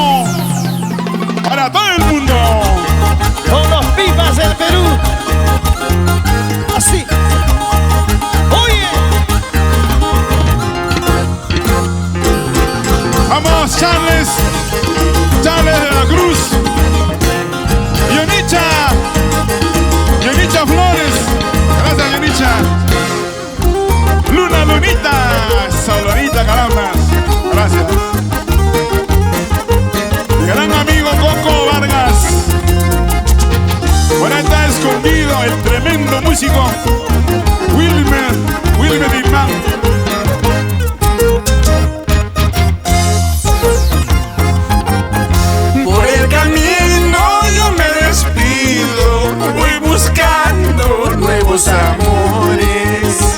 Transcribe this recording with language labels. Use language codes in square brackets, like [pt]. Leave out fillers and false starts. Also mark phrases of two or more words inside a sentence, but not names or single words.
[es] Para todo el mundo. Con los Pipas del Perú. Así. Oye. Vamos, Charles. Charles de la Cruz. Yonicha. Yonicha Flores. Gracias, Yonicha. Luna Lunita. Solonita, caramba. Gracias. Gran amigo Coco Vargas. Por ahí está escondido el tremendo músico Wilmer Imán. Por el camino yo me despido, voy buscando nuevos amores.